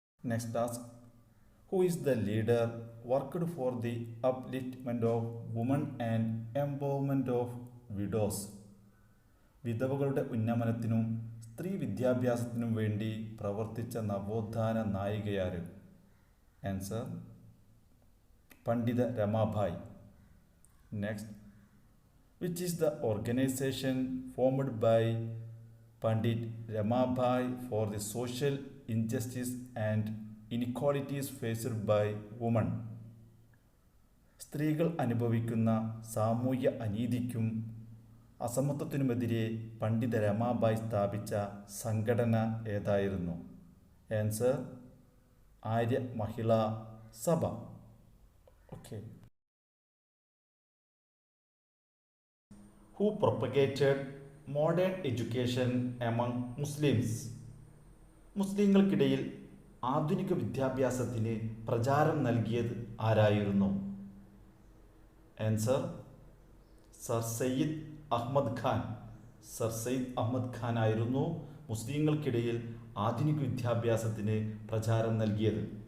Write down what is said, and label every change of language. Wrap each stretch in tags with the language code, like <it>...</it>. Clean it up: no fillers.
<en>Next task, who is the leader worked for the upliftment of woman and empowerment of widows?</en> <ml>വിധവകളുടെ ഉന്നമനത്തിനും സ്ത്രീ വിദ്യാഭ്യാസത്തിനും വേണ്ടി പ്രവർത്തിച്ച നവോത്ഥാന നായികയാര്?</ml> <en>Answer: Pandita Ramabai. Next, which is the organization formed by Pandit Ramabai for the social injustice and inequalities faced by women?</en> <ml>സ്ത്രീകൾ അനുഭവിക്കുന്ന സാമൂഹ്യ അനീതിക്കും അസമത്വത്തിനുമെതിരെ പണ്ഡിത രമാബായ് സ്ഥാപിച്ച സംഘടന ഏതായിരുന്നു?</ml> <en>Answer: Arya Mahila Sabha. Okay, who propagated modern education among Muslims?</en> <ml>മുസ്ലിങ്ങൾക്കിടയിൽ ആധുനിക വിദ്യാഭ്യാസത്തിന് പ്രചാരം നൽകിയത് ആരായിരുന്നു?</ml> <en>Answer sir Syed Ahmad Khan.</en> <ml>Sir Sayyid Ahmed Khan ആയിരുന്നു മുസ്ലിങ്ങൾക്കിടയിൽ ആധുനിക വിദ്യാഭ്യാസത്തിന് പ്രചാരം നൽകിയത്.</ml>